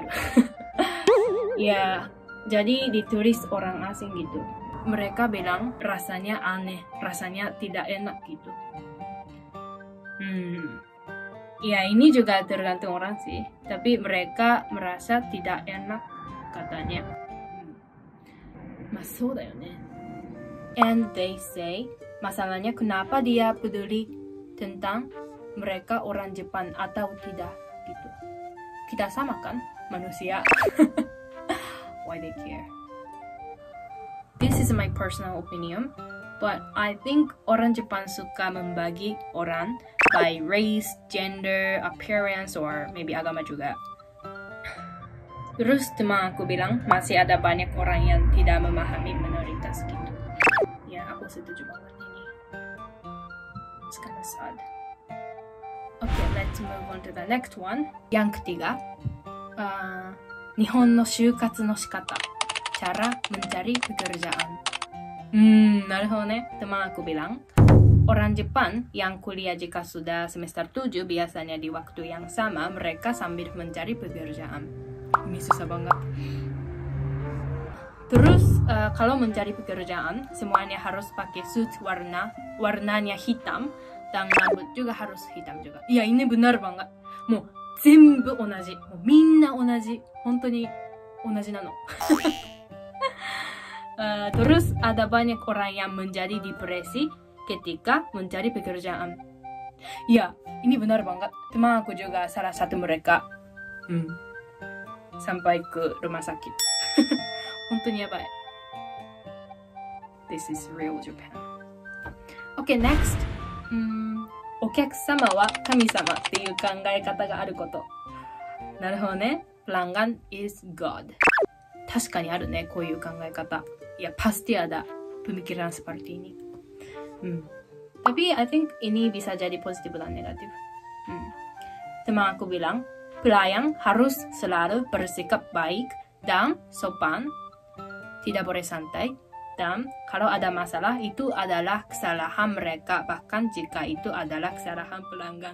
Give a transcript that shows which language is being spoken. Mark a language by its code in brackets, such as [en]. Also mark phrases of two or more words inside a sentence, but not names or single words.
[id] Ya, jadi ditulis orang asing gitu. Mereka bilang rasanya aneh, rasanya tidak enak gitu. Ya ini juga tergantung orang sih, tapi mereka merasa tidak enak katanya. [ja] そうだよね. [en] And they say, [id] masalahnya kenapa dia peduli tentang mereka orang Jepang atau tidak gitu. Kita sama kan manusia. [en] Why they care? This is my personal opinion, but I think [id] orang Jepang suka membagi orang [en] by race, gender, appearance, or maybe [id] agama juga. Terus teman aku bilang masih ada banyak orang yang tidak memahami minoritas gitu. Ya, aku setuju banget ini. [en] It's kind of sad. Okay, let's move on to the next one. [id] Yang ketiga, [ja] 日本の就活の仕方, [id] cara mencari pekerjaan. [ja] なるほどね. [id] Teman aku bilang, orang Jepang yang kuliah jika sudah semester 7 biasanya di waktu yang sama mereka sambil mencari pekerjaan. Ini susah banget. Terus kalau mencari pekerjaan semuanya harus pakai suit warnanya hitam dan rambut juga harus hitam juga. Ya ini benar banget. [ja] もう全部同じ、みんな同じ、本当に同じなの. [id] Terus ada banyak orang yang menjadi depresi ketika mencari pekerjaan. Ya ini benar banget. Teman aku juga salah satu mereka. Sampai ke rumah sakit. [ja] 本当やばい. [en] This is real Japan. Okay, next. [ja] お客様は神様っていう考え方があること。なるほどね。 [en] pelanggan is God. [ja] 確かにあるね、こういう考え方。 [id] Ya, pasti ada pemikiran seperti ini. Tapi [en] I think [id] ini bisa jadi positif dan negatif. Teman aku bilang, pelayan harus selalu bersikap baik dan sopan, tidak boleh santai, dan kalau ada masalah itu adalah kesalahan mereka, bahkan jika itu adalah kesalahan pelanggan.